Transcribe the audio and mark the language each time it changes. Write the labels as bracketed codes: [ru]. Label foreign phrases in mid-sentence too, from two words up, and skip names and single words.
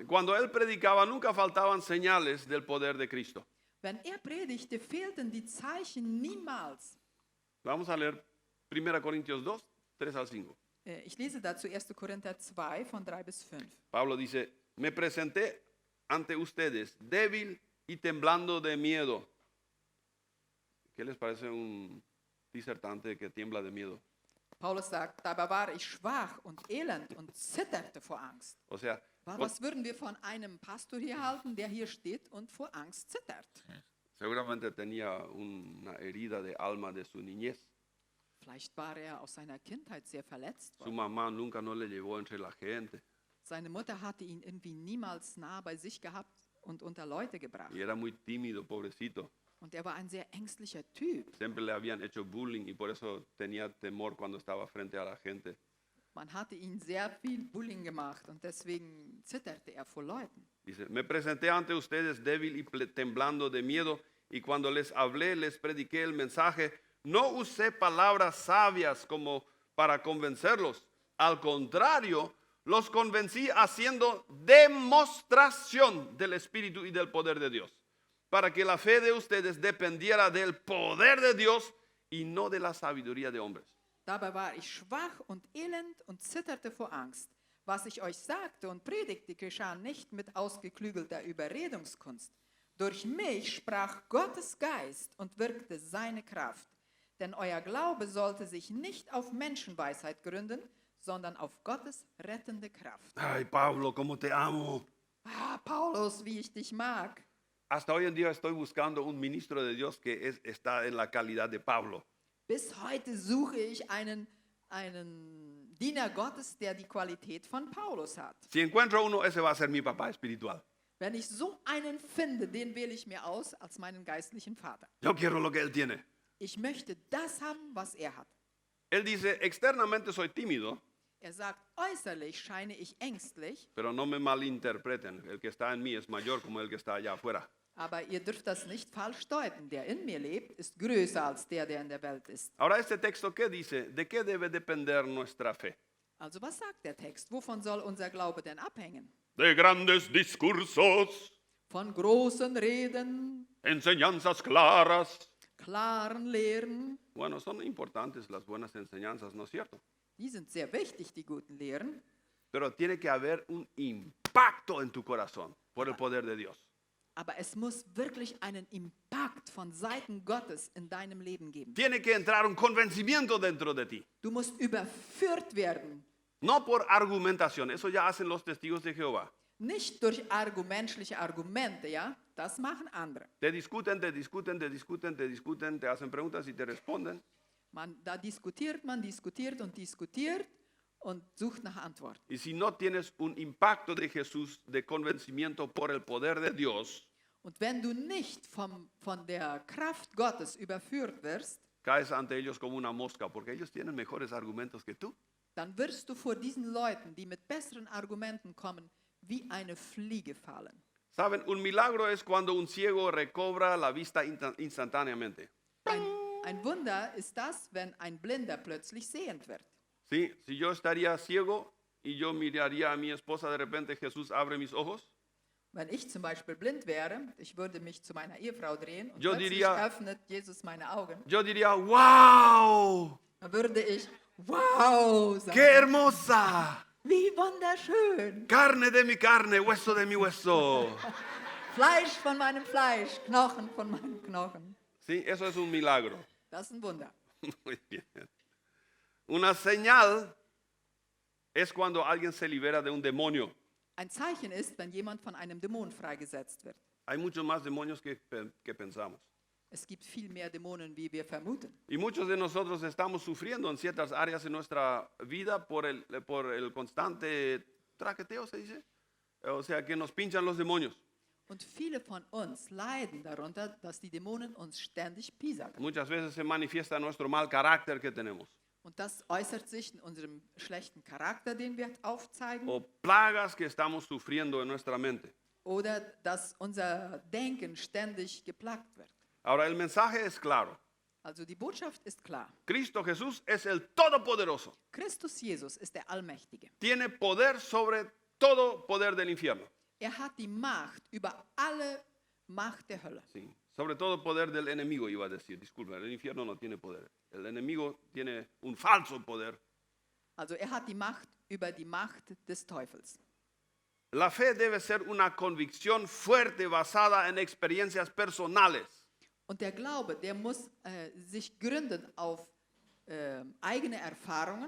[es] cuando él predicaba nunca faltaban señales del poder de Cristo. [de] Wenn er predigte, fehlten die Zeichen niemals. [es] Vamos a leer 1 Corintios 2, 3 al 5. [de] Ich lese dazu 1. Korinther 2 von 3 bis 5. [es] Pablo dice, me presenté ante ustedes débil y temblando de miedo. ¿Qué les parece un disertante que tiembla de miedo? [de] Paulus sagt, dabei war ich schwach und elend und zitterte vor Angst. [es] O sea, [de] Was würden wir von einem Pastor hier halten, der hier steht und vor Angst zittert? [es] seguramente tenía una herida de alma de su niñez. [de] Vielleicht war er aus seiner Kindheit sehr verletzt [es] Su [de] worden. [es] mamá nunca no le llevó entre la gente [de] Seine Mutter hatte ihn irgendwie niemals nah bei sich gehabt und unter Leute gebracht. [es] y era muy tímido, pobrecito. [de] Und er war ein sehr ängstlicher Typ. [es] Siempre le habían hecho bullying y por eso tenía temor cuando estaba frente a la gente. [de] Man hatte ihn sehr viel Bullying gemacht und deswegen zitterte er vor Leuten. [es] Dice, me presenté ante ustedes débil y temblando de miedo y cuando les hablé, les prediqué el mensaje. No usé palabras sabias como para convencerlos. Al contrario, los convencí haciendo demostración del Espíritu y del poder de Dios, para que la fe de ustedes dependiera del poder de Dios y no de la sabiduría de hombres. [de] Dabei war ich schwach und elend und zitterte vor Angst. Was ich euch sagte und predigte, geschah nicht mit ausgeklügelter Überredungskunst. Durch mich sprach Gottes Geist und wirkte seine Kraft. Denn euer Glaube sollte sich nicht auf Menschenweisheit gründen, sondern auf Gottes rettende Kraft. [es] Ay, Pablo, cómo te amo. [de] Paulus, wie ich dich mag. [es] Hasta hoy en día estoy buscando un ministro de Dios que está en la calidad de Pablo. [de] Bis heute suche ich einen Diener Gottes, der die Qualität von Paulus hat. [es] Si encuentro uno, ese va a ser mi papá espiritual. [de] Wenn ich so einen finde, den wähle ich mir aus als meinen geistlichen Vater. [es] Yo quiero lo que él tiene. [de] Ich möchte das haben, was er hat. [es] Él dice, externamente soy tímido, [de] Er sagt, äußerlich scheine ich ängstlich, [es] pero no me malinterpreten. El que está en mí es mayor como el que está allá afuera. [de] aber ihr dürft das nicht falsch deuten. Der in mir lebt, ist größer als der in der Welt ist. [es] Ahora, este texto, ¿qué dice? ¿De qué debe depender nuestra fe? [de] Also was sagt der Text? Wovon soll unser Glaube denn abhängen? [es] De grandes discursos. [de] von großen Reden, [es] enseñanzas claras. [de] klaren Lehren. [es] Bueno, son importantes las buenas enseñanzas, ¿no es cierto? [de] Die sind sehr wichtig, die guten Lehren. [es] Pero tiene que haber un impacto en tu corazón por el poder de Dios. [de] Aber es muss wirklich einen Impact von Seiten Gottes in deinem Leben geben. [es] Tiene que entrar un convencimiento dentro de ti. [de] Du musst überführt werden. [es] No por argumentación, eso ya hacen los testigos de Jehová. [de] Nicht durch menschliche Argumente, ja? Das machen andere. [es] Te discuten, te discuten, te discuten, te discuten, te hacen preguntas y te responden. [de] Da diskutiert man, diskutiert und sucht nach Antworten. [es] Y si no tienes un impacto de Jesús, de convencimiento por el poder de Dios, [de] Und wenn du nicht von der Kraft Gottes überführt wirst, [es] caes ante ellos como una mosca, porque ellos tienen mejores argumentos que tú. [de] dann wirst du vor diesen Leuten, die mit besseren Argumenten kommen, wie eine Fliege fallen. [es] Saben, un milagro es cuando un ciego recobra la vista instantáneamente. [de] Ein Wunder ist das, wenn ein Blinder plötzlich sehend wird. [es] ¿Sí? Si yo estaría ciego y yo miraría a mi esposa, de repente Jesús abre mis ojos, [de] Wenn ich zum Beispiel blind wäre, ich würde mich zu meiner Ehefrau drehen und [es] Yo [de] plötzlich [es] diría- [de] öffnet Jesus meine Augen, [es] yo diría, ¡wow! [de] dann würde ich, wow, sagen. [es] ¡Qué hermosa! [de] Wie wunderschön. [es] Carne de mi carne, hueso de mi hueso. [de] Fleisch von meinem Fleisch, Knochen von meinen Knochen. [es] Sí, eso es un milagro. [de] Das ist ein Wunder. [es] Muy bien. Una señal es cuando alguien se libera de un demonio. [de] Ein Zeichen ist, wenn jemand von einem Dämon freigesetzt wird. [es] Hay muchos más demonios que pensamos. [de] Es gibt viel mehr Dämonen, wie wir vermuten. [es] Y muchos de nosotros estamos sufriendo en ciertas áreas de nuestra vida por el constante traqueteo, se dice. O sea, que nos pinchan los demonios. [de] Und viele von uns leiden darunter, dass die Dämonen uns ständig piesacken. [es] Muchas veces se manifiesta nuestro mal carácter que tenemos. [de] Und das äußert sich in unserem schlechten Charakter, den wir aufzeigen. [es] O plagas que estamos sufriendo en nuestra mente. [de] Oder dass unser Denken ständig geplagt wird. [es] Ahora, el mensaje es claro. [de] Also die Botschaft ist klar. [es] Cristo Jesús es el Todopoderoso. [de] Christus Jesus ist der Allmächtige. [es] Tiene poder sobre todo poder del infierno. [de] Hat die Macht über alle Macht der Hölle. [es] Sí, sobre todo poder del enemigo, iba a decir. Disculpa, el infierno no tiene poder. El enemigo tiene un falso poder. [de] Also hat die Macht über die Macht des Teufels. [es] La fe debe ser una convicción fuerte basada en experiencias personales. [de] Und der Glaube, der muss sich gründen auf eigene Erfahrungen.